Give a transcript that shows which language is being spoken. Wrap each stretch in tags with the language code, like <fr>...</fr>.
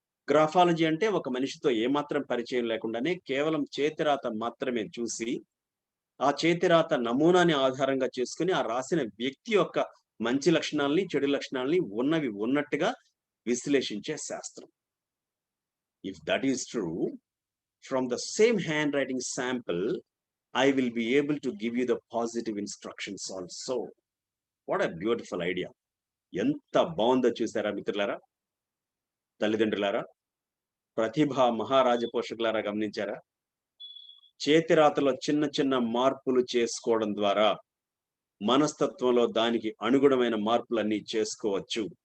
<te>Graphology అంటే ఒక మనిషితో ఏమాత్రం పరిచయం లేకుండానే కేవలం చేతిరాత మాత్రమే చూసి, ఆ చేతిరాత నమూనాని ఆధారంగా చేసుకుని ఆ రాసిన వ్యక్తి యొక్క మంచి లక్షణాలని, చెడు లక్షణాలని ఉన్నవి ఉన్నట్టుగా విశ్లేషించే శాస్త్రం.</te> <en>If that is true, from the same handwriting sample, I will be able to give you the positive instructions also. What a beautiful idea.</en> <te>ఎంత బాగుందో చూసారా మిత్రులారా, తల్లిదండ్రులారా, ప్రతిభా మహారాజ పోషకులారా, గమనించారా? చేతిరాతలో చిన్న మార్పులు చేసుకోవడం ద్వారా మనస్తత్వంలో దానికి అనుగుణమైన మార్పులన్నీ చేసుకోవచ్చు.</te>